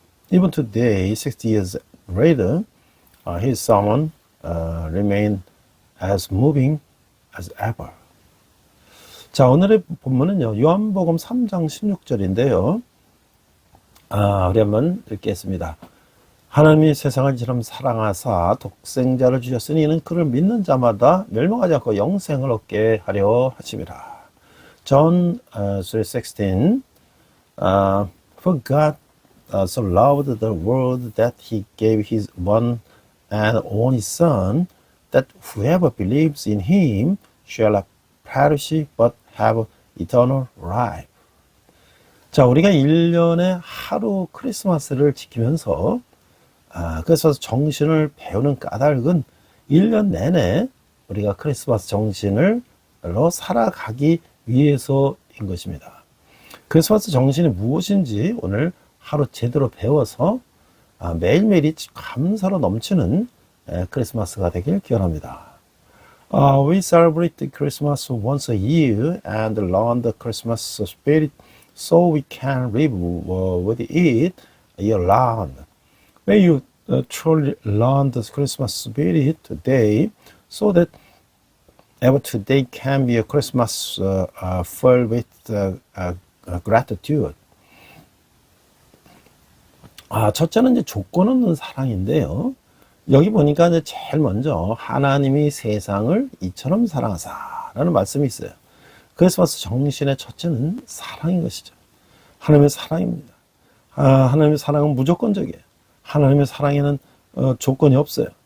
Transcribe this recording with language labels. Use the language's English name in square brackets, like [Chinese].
[English] Even today, 60 years later, his sermon remain as moving as ever. [Korean] 자, 오늘의 본문은요, 요한복음 3장 16절인데요. 우리 한번 읽겠습니다. 하나님이 세상을 이처럼 사랑하사 독생자를 주셨으니 이는 그를 믿는 자마다 멸망하지 않고 영생을 얻게 하려 하심이라. [English] John 3:16. For God so loved the world that he gave his one and only Son, that whoever believes in him shall not perish but have eternal life. [Korean] 자, 우리가 1년에 하루 크리스마스를 지키면서 그래서 정신을 배우는 까닭은 1년 내내 우리가 크리스마스 정신으로 살아가기 위해서인 것입니다. 크리스마스 정신이 무엇인지 오늘 하루 제대로 배워서 매일매일이 감사로 넘치는 크리스마스가 되길 기원합니다. [English] We celebrate Christmas once a year and learn the Christmas spirit so we can live with it year round. May you truly learn the Christmas spirit today so that ever today can be a Christmas filled with gratitude. [Korean] 첫째는 이제 조건 없는 사랑인데요. 여기 보니까 이제 제일 먼저 하나님이 세상을 이처럼 사랑하사라는 말씀이 있어요. 크리스마스 정신의 첫째는 사랑인 것이죠. 하나님의 사랑입니다. 하나님의 사랑은 무조건적이에요. 하나님의 사랑에는 조건이 없어요.